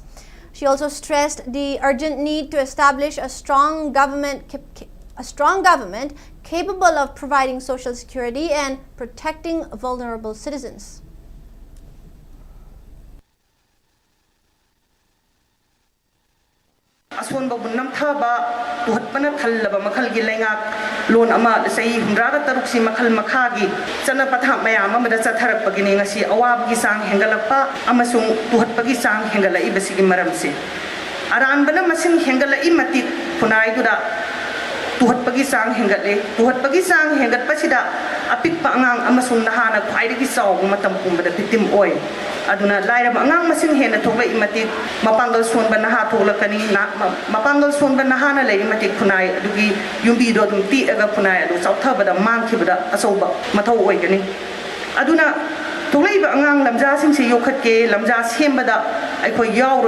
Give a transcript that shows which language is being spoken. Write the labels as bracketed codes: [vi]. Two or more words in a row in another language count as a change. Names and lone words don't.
[en] She also stressed the urgent need to establish a strong government capable of providing social security and protecting vulnerable citizens. [mni] Aswan babun nam thaba tuhat pana thallaba makhal gi lenga loan ama sei humraga taruk si makhal makhagi chana patha mayam amada chatharak pagini ngasi awab gi sang hengalapa amasung tuhat pagi sang hengala ibasi gi maram se aran bana masing hengala imati punai dura tuhotpagi sang hengatle tuhotpagi sang hengat pasida apikpa angang amasung nahana khwaidagi saw matam pumbada victim oi aduna laira angang masing hena thokla imati mapangal sonba naha thoklakani mapangal sonba nahana lei imati khunai adugi yumbi do dum ti aga khunai adu sauthabada mangkhibada asoba mathau oigani aduna thoklaiba angang lamja singsi yokhatke lamja sembada aikhoi yauroi